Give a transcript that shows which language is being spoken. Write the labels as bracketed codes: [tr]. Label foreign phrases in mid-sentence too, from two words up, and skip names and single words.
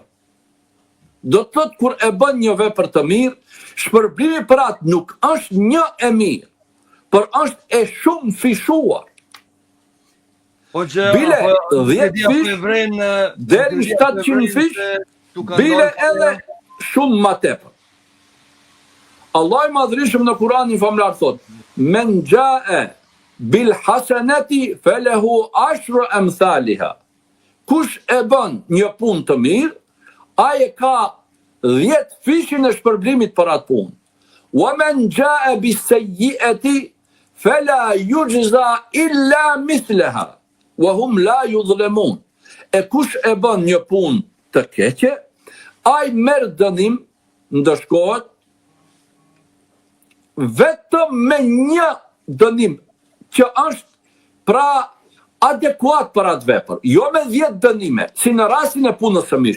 [sq] Do të thotë kur e bën një vepër të mirë, shpërblimi për atë nuk është një e mirë, por është e shumë fishuar. Bile 10 fish, deri në 700 fish, bile edhe shumë ma tepër. Allah i Madhërisëm në Kur'anin famlar thotë: [ar] "من جاء بالحسنة فله عشر أمثالها." [sq] Kush e bën një punë të mirë, ai e ka 10 fishin e shpërblimit për atë punë. [ar] ومن جاء بالسيئة فلا يجزى إلا مثلها وهم لا يظلمون. [sq] E kush e bën një punë të keqe, ai merr dënim, ndëshkohet vetëm me një dënim që është pra adekuat për atë vepër, jo me 10 dënime, si në rastin e punës së mirë.